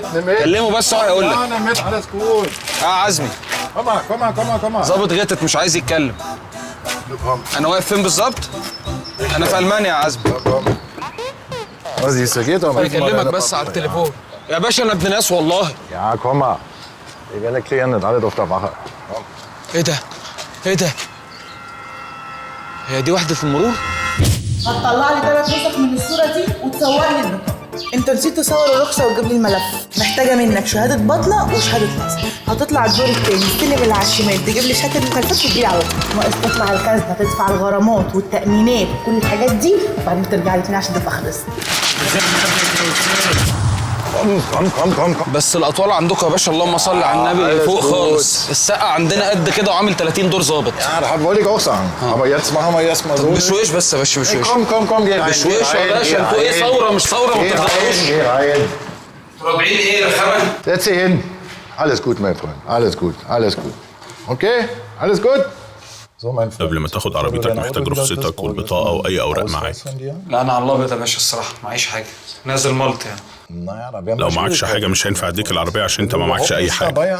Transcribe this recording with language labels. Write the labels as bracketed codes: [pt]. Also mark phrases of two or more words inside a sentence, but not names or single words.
[ar] كلمه بس هو هيقول لك. انا مت على سكول. عزمي. كما ظابط غتت مش عايز يتكلم. انا واقف فين بالظبط؟ انا في المانيا يا عزمي. بيكلمك بس على التليفون. يا باشا انا ابن ناس والله. [de] Ja, komm mal. Wir werden klären, sind alle auf der Wache. [ar] ايه ده؟ ايه ده؟ هي دي وحدة المرور؟ هتطلع لي 3 نسخ من الصورة دي وتصور لي البطاقة. انت نسيت تصور الرخصة وتجيب لي الملف. محتاجة منك شهادة بطلة وشهادة نصب. هتطلع الدور التاني، تستلم اللي على الشمال، تجيب لي شهادة المخالفات وتجيلي على طول. ناقص تطلع الخزنة، تدفع الغرامات والتأمينات وكل الحاجات دي، وبعدين ترجع لي تاني عشان تبقى خلصت. بس الاطوال عندكم يا باشا اللهم صل على النبي فوق خالص. السقا عندنا قد كده وعامل 30 دور ظابط. [de] Ja, das wollte ich auch sagen. Aber jetzt machen wir erstmal so. [ar] بشويش بس يا باشا بشويش. [de] Komm, geh rein. [ar] بشويش يا باشا. انتوا ايه ثوره مش ثوره ما تتغيروش. [de] Geh rein. [ar] راجعين ايه يا خبر؟ [de] Setz dich hin. Alles gut, mein Freund. Alles gut. Okay? Alles gut? [ar] قبل ما تاخد عربيتك محتاج رخصتك والبطاقة وأي أوراق معاك. لا أنا على الأبيض يا باشا الصراحة معيش حاجة. نازل ملط يعني. لو معكش حاجة مش هينفع أديك العربية عشان أنت ما معكش أي حاجة.